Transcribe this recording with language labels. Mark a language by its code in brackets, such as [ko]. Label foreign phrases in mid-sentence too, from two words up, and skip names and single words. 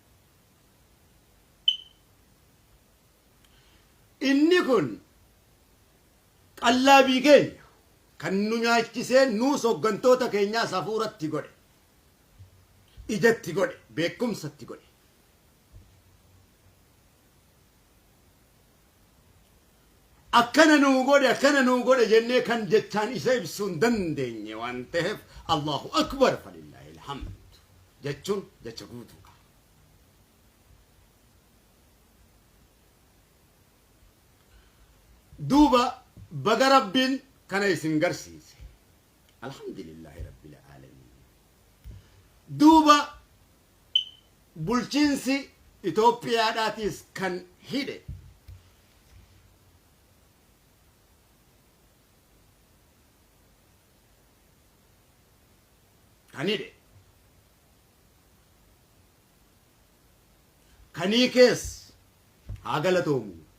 [om] Inni kun qallaabii keenya kan nu nyaachisee nuus hoggantoota keenyaas hafuuratti godhe, ijatti godhe, beekumsatti godhe. Akkana nuu godhe jennee kan jechaan isa ibsuu hin dandeenye waan ta'eef [ar] الله أكبر فلله الحمد [om] jechuun jecha guutuudha. Duuba baga rabbiin kana isin garsiise. [ar] الحمد لله رب العالمين. [om] Duuba bulchiinsi Itoophiyaadhaatis kan hidhe kanii kees haa galatoomu.